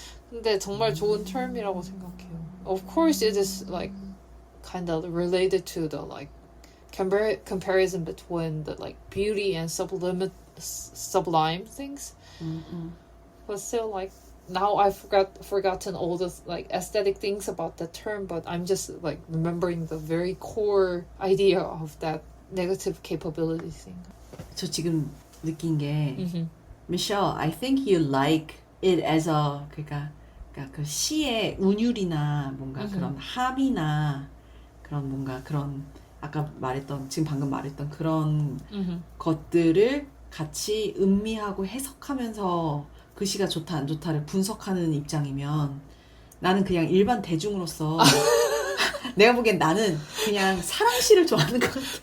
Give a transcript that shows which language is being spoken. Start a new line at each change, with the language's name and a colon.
Korean: 근데 정말 좋은 term이라고 생각해요.
English: Of course, it is kind of related to the comparison between the beauty and sublime things. But still, now I've forgotten all the aesthetic things about the term, but I'm just remembering the very core idea of that negative capability thing.
Korean: 저 지금 느낀 게 Michelle,
English: I think you like it as a
Korean: 그러니까 그 시의 운율이나 뭔가 그런 합이나 그런 뭔가 그런 아까 지금 방금 말했던 그런 것들을 같이 음미하고 해석하면서 그 시가 좋다 안 좋다를 분석하는 입장이면 나는 그냥 일반 대중으로서 내가 보기엔 나는 그냥 사랑시를 좋아하는 것 같아.